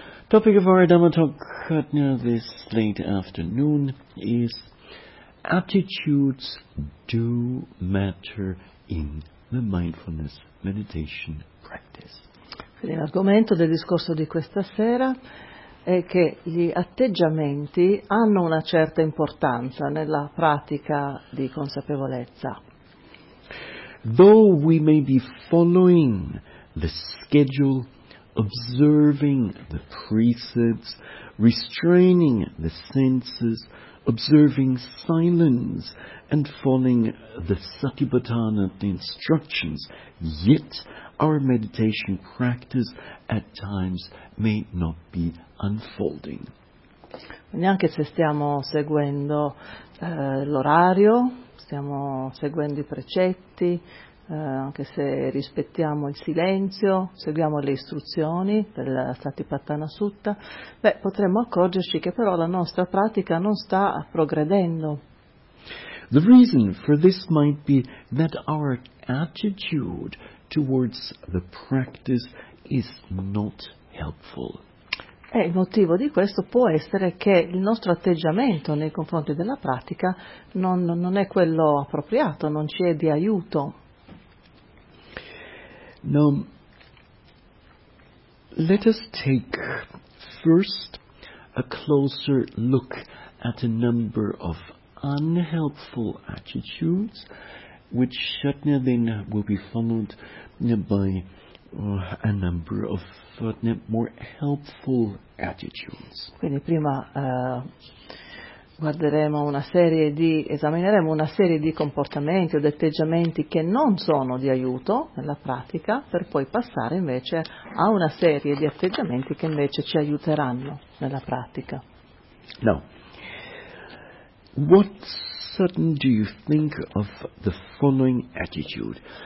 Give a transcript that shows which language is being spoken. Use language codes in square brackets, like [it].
[en] Topic of our Dhamma talk this late afternoon is attitudes do matter in the mindfulness meditation practice. [it] Quindi l'argomento del discorso di questa sera è che gli atteggiamenti hanno una certa importanza nella pratica di consapevolezza. [en] Though we may be following the schedule, observing the precepts, restraining the senses, observing silence and following the Satipatthana instructions, yet our meditation practice at times may not be unfolding. [it] Neanche se stiamo seguendo l'orario, stiamo seguendo i precetti, anche se rispettiamo il silenzio, seguiamo le istruzioni del Satipatthana Sutta, potremmo accorgerci che però la nostra pratica non sta progredendo. [en] The reason for this might be that our attitude towards the practice is not helpful. [it] E il motivo di questo può essere che il nostro atteggiamento nei confronti della pratica non è quello appropriato, non ci è di aiuto. [en] Now, let us take first a closer look at a number of unhelpful attitudes, which then will be followed by a number of more helpful attitudes. [it] Quindi prima esamineremo una serie di comportamenti o di atteggiamenti che non sono di aiuto nella pratica, per poi passare invece a una serie di atteggiamenti che invece ci aiuteranno nella pratica. [en] Now, what sudden do you think of the following attitude?